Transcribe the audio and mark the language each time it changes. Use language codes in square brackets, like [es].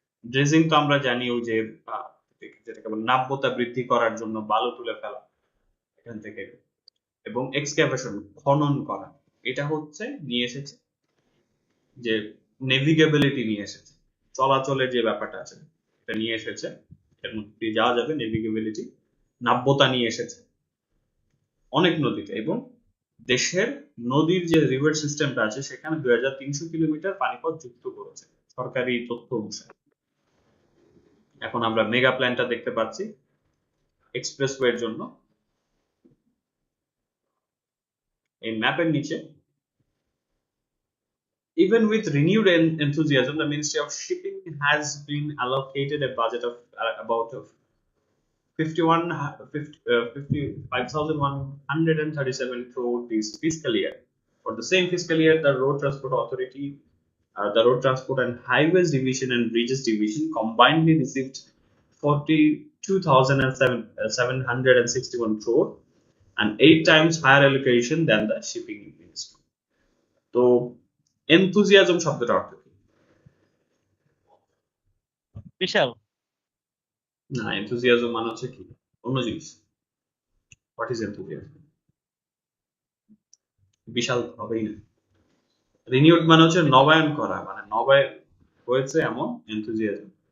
[bn] Dredging তো আমরা জানি ওই যে যেটাকে বলে নাব্যতা বৃদ্ধি করার জন্য বালু তুলে ফেলা এখান থেকে, এবং এক্সকাভেশন খনন করা, এটা হচ্ছে নিয়ে এসেছে যে নেভিগেবিলিটি নিয়ে এসেছে, চলাচলের যে ব্যাপারটা আছে এটা নিয়ে এসেছে, এর মধ্যে যাওয়া যাবে, নেভিগেবিলিটি, নাব্যতা নিয়ে এসেছে অনেক নদীতে। এবং দেশের নদীর যে রিভার সিস্টেমটা আছে সেখানে 2300 কিলোমিটার পানিপথ যুক্ত করেছে সরকারি তথ্য অনুসারে। এখন আমরা মেগা প্ল্যানটা দেখতে পাচ্ছি এক্সপ্রেসওয়ের জন্য। এই ম্যাপের নিচে [en] even with renewed enthusiasm, the Ministry of Shipping has been allocated a budget of about 55,137 crore this fiscal year. For the same fiscal year, the Road Transport Authority, the Road Transport and Highways Division and Bridges Division combinedly received 42,761 crore, and 8 times higher allocation than the shipping ministry. [bn] তো enthusiasm শব্দটা অর্থ কি? বিশাল। না, enthusiasm মানে হচ্ছে কি অন্য জিনিস। [en] What is enthusiasm? [bn] বিশাল হবেই না। রিনিউড মানে হচ্ছে নবায়ন করা, মানে নবায়ন হয়েছে এমন enthusiasm।